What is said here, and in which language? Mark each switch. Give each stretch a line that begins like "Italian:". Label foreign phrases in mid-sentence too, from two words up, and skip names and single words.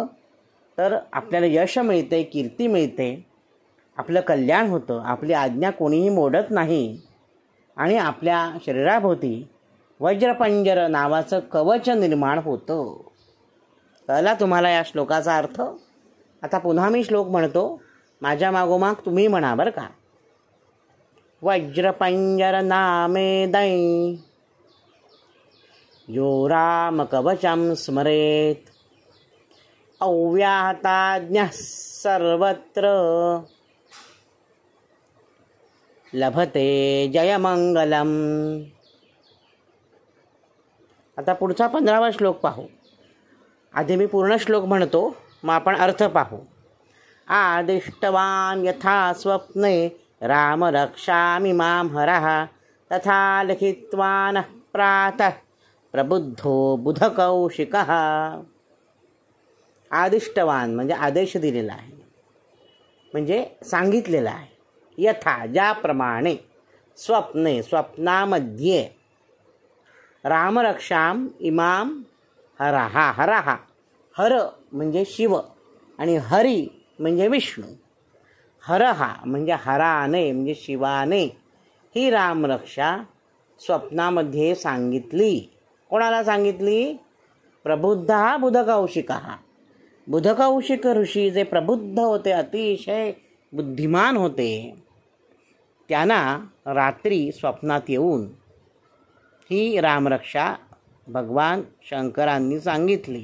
Marathi: तर आपल्याला यश मिळते, कीर्ती मिळते, आपलं कल्याण होतं, आपली आज्ञा कोणीही मोडत नाही आणि आपल्या शरीराभोवती वज्रपंजर नावाचं कवच निर्माण होतं. कळला तुम्हाला या श्लोकाचा अर्थ? आता पुन्हा मी श्लोक म्हणतो, माझ्या मागोमाग तुम्ही म्हणा बरं का.
Sanskrit: वज्रपंजर नामे दै यो राम कवचं स्मरेत अव्याहताज्ञः सर्वत्र लभते जयमंगलम.
Marathi: आता पुढचा 15वा श्लोक पाहू. आधी मी पूर्ण श्लोक म्हणतो, मग आपण अर्थ पाहू.
Sanskrit: आदिष्टवान यथा स्वप्ने राम रक्षामि मां हरः तथा लिखित्वान प्रातः प्रबुद्धो बुधकौशिकः.
Marathi: आदिष्टवान म्हणजे आदेश दिलेला आहे, म्हणजे सांगितलेला आहे.
Sanskrit: यथा ज्याप्रमाणे, स्वप्ने स्वप्नामध्ये, रामरक्षाम इमाम हरहा.
Marathi: हरहा हर म्हणजे शिव आणि हरी म्हणजे विष्णू. हरहा म्हणजे हराने म्हणजे शिवाने ही रामरक्षा स्वप्नामध्ये सांगितली. कोणाला सांगितली? प्रबुद्ध बुधकौशिक. बुधकौशिक ऋषी जे प्रबुद्ध होते, अतिशय बुद्धिमान होते, त्यांना रात्री स्वप्नात येऊन ही रामरक्षा भगवान शंकरांनी सांगितली.